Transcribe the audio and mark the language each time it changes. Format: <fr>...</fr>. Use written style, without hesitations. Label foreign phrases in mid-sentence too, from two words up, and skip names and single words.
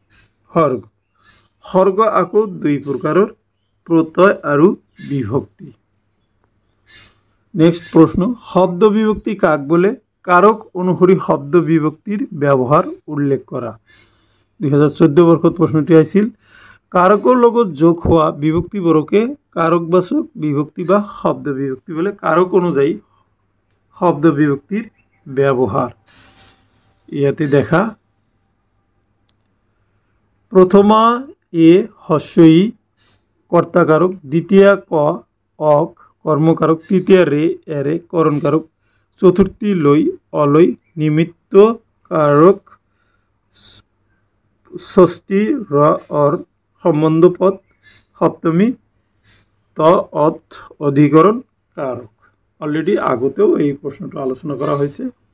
<as>সৰ্গ আকৌ দুই প্ৰকাৰৰ প্ৰত্যয় আৰু বিভক্তি নেক্সট প্ৰশ্ন শব্দ বিভক্তি কাক বলে কাৰক অনুসৰি শব্দ বিভক্তিৰ ব্যৱহাৰ উল্লেখ কৰা 2014 বৰ্ষত প্ৰশ্নটি আছিল কাৰকৰ লগত যোগ হোৱা বিভক্তিবোৰকে কাৰকবাচক বিভক্তি বা শব্দ বিভক্তি</as> <bn>বলে কারক অনুযায়ী শব্দ বিভক্তির ব্যবহার</bn> <as>ইয়াতে দেখা</as> <bn>প্রথমা এ হস্যই কর্তাকারক দ্বিতীয় ক অক কর্মকারক তৃতীয় রে এরে করণকারক চতুর্থী লই অলই নিমিত্ত কারক ষষ্ঠী র অর সম্বন্ধ পদ সপ্তমী ত অত অধিকরণ কারক অলরেডি আগতেও এই প্রশ্নটা আলোচনা করা হয়েছে</bn>